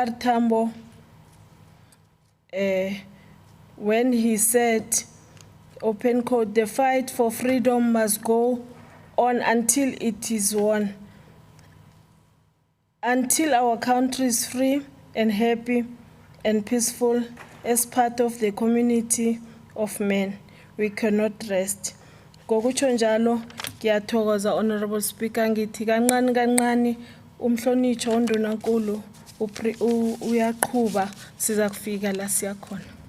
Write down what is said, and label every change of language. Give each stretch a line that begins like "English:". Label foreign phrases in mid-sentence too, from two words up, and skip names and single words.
English: Tambo when he said, open quote, "The fight for freedom must go on until it is won. Until our country is free and happy and peaceful as part of the community of men. We cannot rest.
North Ndebele: Ngokutsho njalo, ngiyathokoza
English: Honorable Speaker,
North Ndebele: ngithi kancane kancane umhlonitsho undunankulu uyaqhuba siza kufika la siya khona.